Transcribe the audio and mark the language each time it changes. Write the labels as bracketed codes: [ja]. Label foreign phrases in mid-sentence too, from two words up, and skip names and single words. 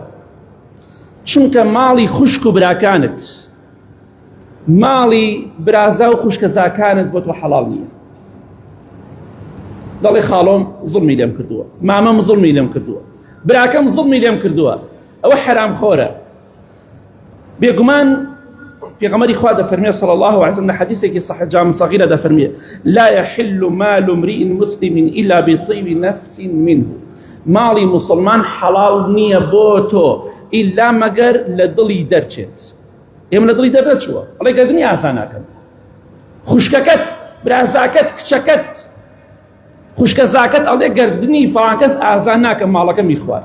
[ckb] چونکە ماڵی خوشک و براکانت، ماڵی برازا و خوشکەزاکانت بۆ تۆ حەڵاڵ نییە. دەڵێ خاڵۆم زڵمی لێم کردووە، مامەم زڵمی لێم کردووە، براکەم زڵمی لێم کردووە، ئەوە حرام خۆرە. بێگومان پێغەمبەری خوا دەفەرمێ [ar] صلی الله عليه وسلم [ckb] لە حەدیثێکی صحیح جامع صغیرە دەفەرمێ: [ar] لا يحل مال امرئ مسلم إلا بطيب نفس منه. [ckb] ماڵی مسلمان حەڵاڵ نییە بۆ تۆ ئیلا مەگەر لە دڵی دەرچێت. ئێمە لە دڵی دەردەچووە، ئەڵێ گەردنی ئاسان ناکەم. خوشکەکەت، برازاکەت، کچەکەت، خوشکەزاکەت ئەڵێ گەردنی فڵان کەس ئازان ناکەم، ماڵەکەمی خوارد.